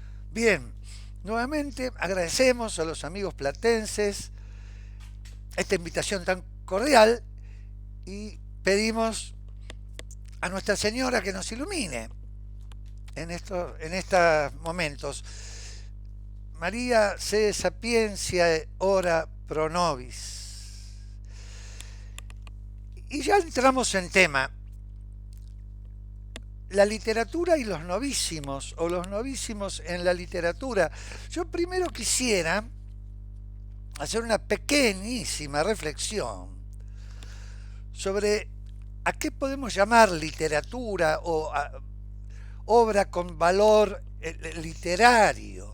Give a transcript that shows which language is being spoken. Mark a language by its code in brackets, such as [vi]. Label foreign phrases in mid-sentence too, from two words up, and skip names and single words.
[es] Bien, nuevamente agradecemos a los amigos platenses esta invitación tan cordial y pedimos a Nuestra Señora que nos ilumine en estos momentos. [la] María se sapiencia ora pro nobis. [es] Y ya entramos en tema. La literatura y los novísimos, o los novísimos en la literatura. Yo primero quisiera hacer una pequeñísima reflexión sobre a qué podemos llamar literatura o obra con valor literario.